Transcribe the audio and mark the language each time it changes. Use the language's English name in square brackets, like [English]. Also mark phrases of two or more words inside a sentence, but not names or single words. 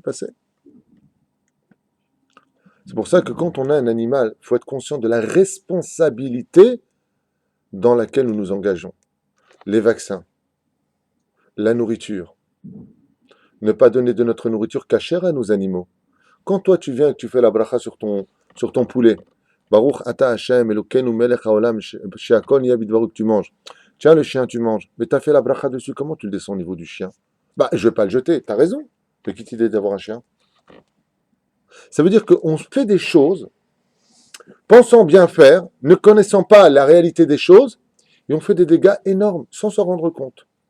[French] C'est exactement ce qui s'est passé. C'est pour ça que quand on a un animal, il faut être conscient de la responsabilité dans laquelle nous nous engageons. Les vaccins, la nourriture. Ne pas donner de notre nourriture cachère à nos animaux. Quand toi tu viens et que tu fais la bracha sur ton poulet, [Hebrew] ברוך אתה השם אלוקינו מלך העולם שהכל נהיה בדברו, [French] que tu manges. Tiens, le chien, tu manges. Mais tu as fait la bracha dessus, comment tu le descends au niveau du chien? Bah, je vais pas le jeter, tu as raison. Mais qui t'idée d'avoir un chien? Ça veut dire qu'on fait des choses, pensant bien faire, ne connaissant pas la réalité des choses, et on fait des dégâts énormes, sans s'en rendre compte.